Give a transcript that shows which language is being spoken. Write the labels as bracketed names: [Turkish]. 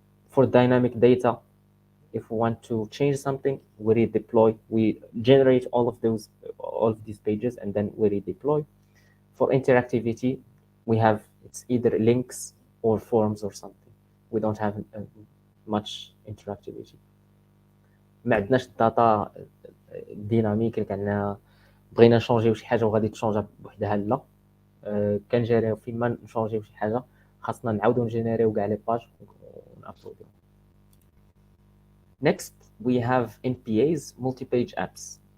[English] For dynamic data, if we want to change something, we redeploy. We generate all of these pages, and then we redeploy. For interactivity, we have it's either links or forms or something. We don't have much interactivity. [Arabic] ما عندناش الداتا ديناميك اللي كنا بغينا نشونجيو شي حاجه وغادي تشونجا بوحدها. لا كنجيريو فين ما نشونجيو شي حاجه خاصنا نعاودو نجينيريو كاع لي باج ونابلودو. [English] Next we have NPAs, multi-page apps.